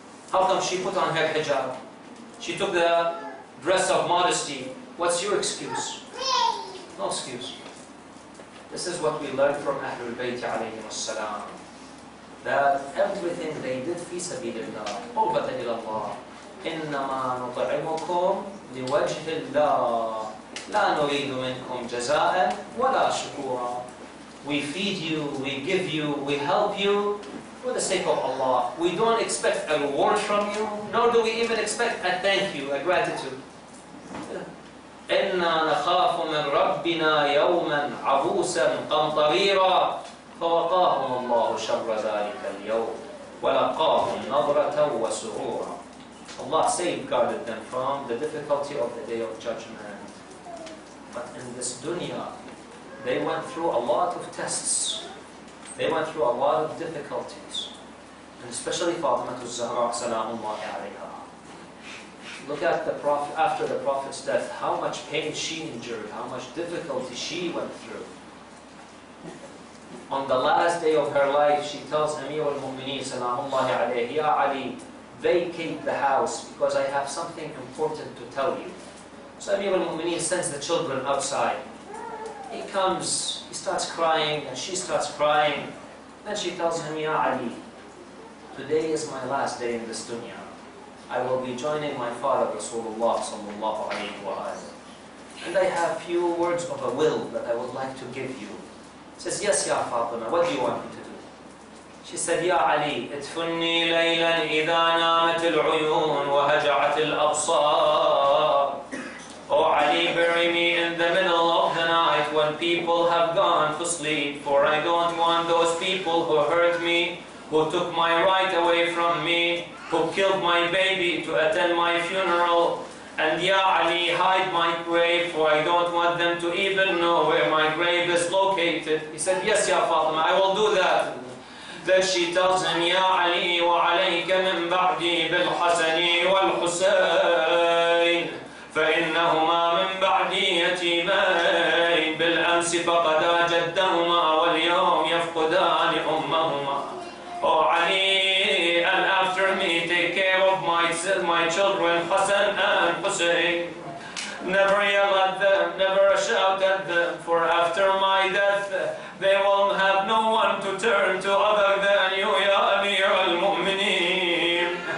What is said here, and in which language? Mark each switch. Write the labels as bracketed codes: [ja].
[en] How come she put on her hijab? She took the dress of modesty. What's your excuse? No excuse. This is what we learned from Ahlul Bayt alayhim as-salam. That everything they did fi sabilillah, [ar] قربة إلى الله. [en] إنما نطعمكم لوجه الله لا نريد منكم جزاء ولا شكورا. We feed you, we give you, we help you for the sake of Allah. We don't expect a reward from you, nor do we even expect a thank you, a gratitude. [ar] إِنَّا نَخَافُ مِنْ رَبِّنَا يَوْمًا عَبُوسًا قَمْطَرِيرًا فَوَقَاهُمُ اللَّهُ شَرَّ ذَلِكَ الْيَوْمِ وَلَقَاهُمْ نَضْرَةً وَسُرُورًا. [en] Allah safeguarded them from the difficulty of the Day of Judgment. But in this dunya, they went through a lot of tests. They went through a lot of difficulties. And especially Fatima Zahra Salamullahi alayha. Look at the Prophet, after the Prophet's death, how much pain she endured, how much difficulty she went through. On the last day of her life, she tells Amir al-Mu'mineen Salamullahi alayhi, Ya Ali, vacate the house because I have something important to tell you. So Amir al-Mu'mineen sends the children outside. He comes, he starts crying, and she starts crying. Then she tells him, Ya Ali, today is my last day in this dunya. I will be joining my father, Rasulullah sallallahu alayhi wa sallam. And I have few words of a will that I would like to give you. He says, yes, Ya Fatima, what do you want me to do? She said, [ar] Ya Ali, ادفني ليلا إذا نامت العيون وهجعت الأبصار. [en] Oh Ali, bury me in the middle of the night when people have gone to sleep, for I don't want those people who hurt me, who took my right away from me, who killed my baby to attend my funeral. And Ya Ali, hide my grave, for I don't want them to even know where my grave is located. He said, yes, Ya Fatima, I will do that. Then she tells him, Ya Ali, [ar] وَعَلَيْكَ مِنْ بَعْدِي بِالْحَسَنِ وَالْحُسَيْنِ فإنهما من بعدي يتيمين بالأمس فقدا جدهما واليوم يفقدان أمهما. [en] Oh Ali, and after me take care of my children Hassan and Hussein. Never yell at them, never shout at them, for after my death they will have no one to turn to other than you, Ya Amir al-Mu'mineen.